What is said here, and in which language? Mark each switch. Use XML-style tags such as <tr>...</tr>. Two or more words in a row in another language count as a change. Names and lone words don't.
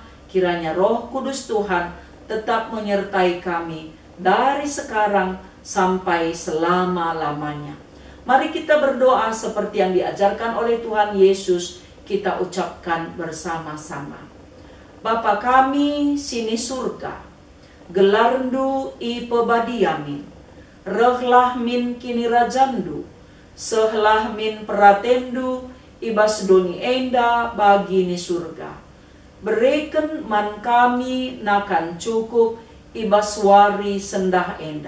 <id>Kiranya Roh Kudus Tuhan tetap menyertai kami dari sekarang sampai selama-lamanya. Mari kita berdoa seperti yang diajarkan oleh Tuhan Yesus. Kita ucapkan bersama-sama.</id> <btx>Bapa kami sini surga, gelarndu i pebadiamin, rehlah min kini rajandu, sehlah min peratendu, ibas doni enda bagi ni surga. Bereken man kami nakan cukup, ibas wari sendah enda.</btx>